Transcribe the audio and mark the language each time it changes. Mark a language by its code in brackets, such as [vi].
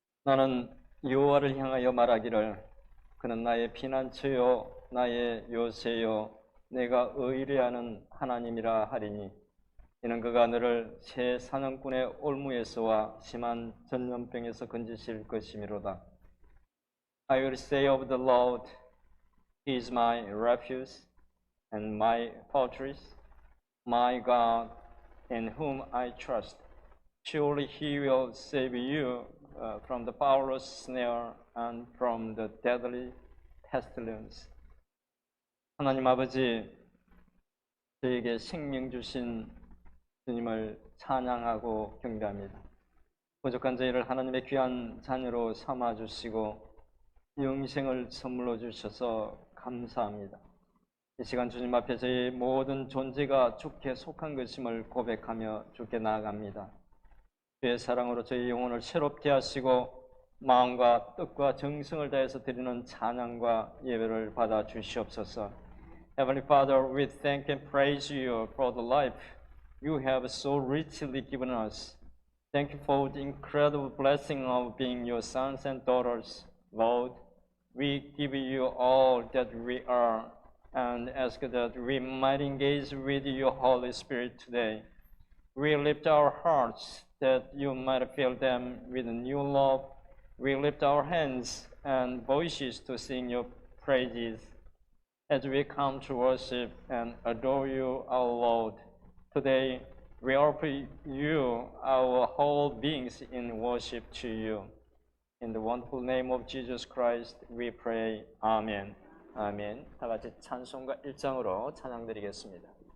[ko] 나는 여호와를 향하여 말하기를 그는 나의 피난처요 나의 요새요 내가 의뢰하는 하나님이라 하리니 이는 그가 너를 새 사냥꾼의 올무에서와 심한 전염병에서 건지실 것이미로다. [en] I will say of the Lord, He is my refuge and my fortress, my God, in whom I trust. Surely He will save you from the powerless snare and from the deadly pestilence. [ko] 하나님 아버지, 저에게 생명 주신 주님을 찬양하고 경배합니다. 부족한 저희를 하나님의 귀한 자녀로 삼아주시고 영생을 선물로 주셔서 감사합니다. 이 시간 주님 앞에 저희 모든 존재가 주께 속한 것임을 고백하며 주께 나아갑니다. 주의 사랑으로 저희 영혼을 새롭게 하시고 마음과 뜻과 정성을 다해서 드리는 찬양과 예배를 받아 주시옵소서. [en] Heavenly Father, we thank and praise you for the life you have so richly given us. Thank you for the incredible blessing of being your sons and daughters. Lord, we give you all that we are and ask that we might engage with your Holy Spirit today. We lift our hearts that you might fill them with new love. We lift our hands and voices to sing your praises as we come to worship and adore you, our Lord. Today, we offer you our whole beings in worship to you. In the wonderful name of Jesus Christ, we pray. Amen. [ko] 아멘. 다 같이 찬송가 1장으로 찬양드리겠습니다.